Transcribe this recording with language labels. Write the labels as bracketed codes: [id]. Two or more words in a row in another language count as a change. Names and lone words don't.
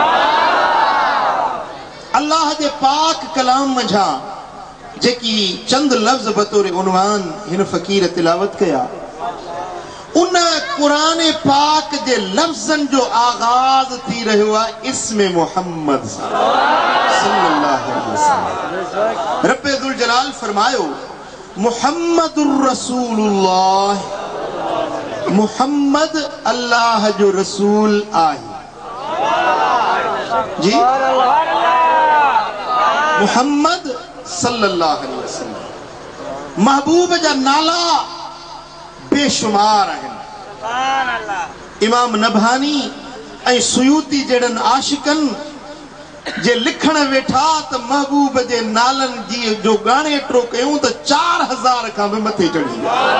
[sd] अल्लाह जे पाक कलाम मझा जेकी चंद लफ्ज़ बतौर उनवान हिन फ़कीर तिलावत कया, उन कुरान पाक जे लफ्ज़न जो आगाज़ थी रहियो आहे इस्म मोहम्मद [ar] صلى الله عليه وسلم. [sd] रब्बे ज़ुल जलाल फरमायो, [ar] محمد رسول الله, [sd] मुहम्मद अल्लाह जो रसूल आहे। जी, [ar] محمد صلى الله عليه وسلم. [sd] महबूब जा नाला बेशुमार आहिनि। इमाम नबहानी ऐं सुयूती जहिड़नि आशिकनि जे लिखण वेठा तो महबूब जे नालन जी जो गाने एतिरो कयूं तो 4000 खां भी मथे चढ़ी विया।